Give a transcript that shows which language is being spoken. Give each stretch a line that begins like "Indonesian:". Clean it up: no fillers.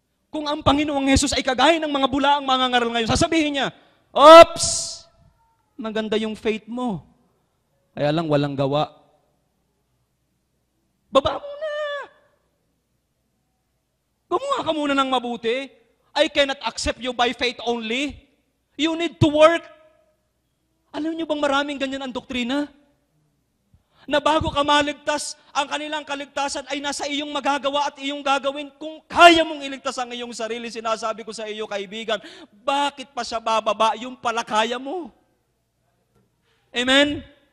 Filipino: Kung ang Panginoong Hesus ay kagaya ng mga bulaang mangangaral ngayon, sasabihin niya, oops, maganda yung faith mo. Kaya lang walang gawa. Baba mo na. Gumawa ka muna ng mabuti.
English: I cannot accept you by faith only. You need to work.
Filipino: Alam niyo bang maraming ganyan ang doktrina? Na bago ka maligtas, ang kanilang kaligtasan ay nasa iyong magagawa at iyong gagawin. Kung kaya mong iligtas ang iyong sarili, sinasabi ko sa iyo, kaibigan, bakit pa siya bababa? Yung pala kaya mo. Amen?